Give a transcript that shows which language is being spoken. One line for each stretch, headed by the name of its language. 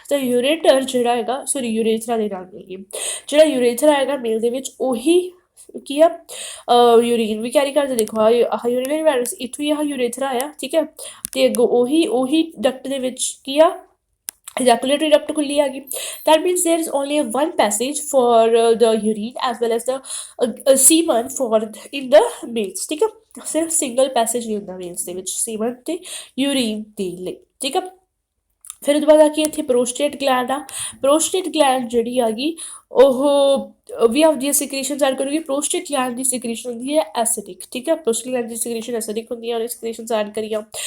Punjabi: ਤਾਂ ਯੂਰੇਟਰ ਜਿਹੜਾ ਹੈਗਾ, ਸੌਰੀ ਯੂਰੇਥਰਾ ਦੇ ਨਾਲ ਮਿਲ ਗਈ। ਜਿਹੜਾ ਯੂਰੇਥਰਾ ਹੈਗਾ ਮੇਲ ਦੇ ਵਿੱਚ, ਉਹੀ ਕੀ ਆ ਯੂਰੀਨ ਵੀ ਕੈਰੀ ਕਰਦੇ। ਦੇਖੋ ਆਹ ਯੂਰੀਨਰੀ ਵਾਇਰਸ ਇੱਥੋਂ ਹੀ ਆਹ ਯੂਰੇਥਰਾ ਆ। ਠੀਕ ਹੈ, ਤੇ ਅੱਗੋਂ ਉਹੀ ਡਕਟ ਦੇ ਵਿੱਚ ਕੀ ਆ ejaculatory duct ਖੁੱਲੀ ਆ ਗਈ।
English: that means there is only one passage for the urine as well as the semen for in the males।
Punjabi: ਠੀਕ ਆ, ਸਿਰਫ ਸਿੰਗਲ ਪੈਸੇਜ ਨਹੀਂ ਹੁੰਦਾ ਮੇਲਸ ਦੇ ਵਿੱਚ ਸੀਮਨ ਤੇ ਯੂਰੀਨ ਦੇ ਲਈ। ਠੀਕ ਆ, ਫਿਰ ਉਹਦੇ ਬਾਅਦ ਆ ਕੇ ਇੱਥੇ ਪ੍ਰੋਸਟੇਟ ਗਲੈਂਡ ਆ। ਪ੍ਰੋਸਟੇਟ ਗਲੈਂਡ ਜਿਹੜੀ ਆ ਗਈ ਉਹ ਵੀ ਆਪਦੀਆਂ ਸਿਕ੍ਰੀਸ਼ਨਸ ਐਡ ਕਰੂਗੀ। ਪ੍ਰੋਸਟੇਟ ਗਲੈਂਡ ਦੀ ਸਿਕ੍ਰੀਸ਼ਨ ਹੁੰਦੀ ਹੈ ਐਸਿਡਿਕ। ਠੀਕ ਹੈ, ਪ੍ਰੋਸਟੇਟ ਗਲੈਂਡ ਦੀ ਸਿਕ੍ਰੀਸ਼ਨ ਐਸਿਡਿਕ ਹੁੰਦੀ ਹੈ, ਉਹਨੇ ਸਿਕ੍ਰੀਸ਼ਨਸ ਐਡ ਕਰੀਆਂ।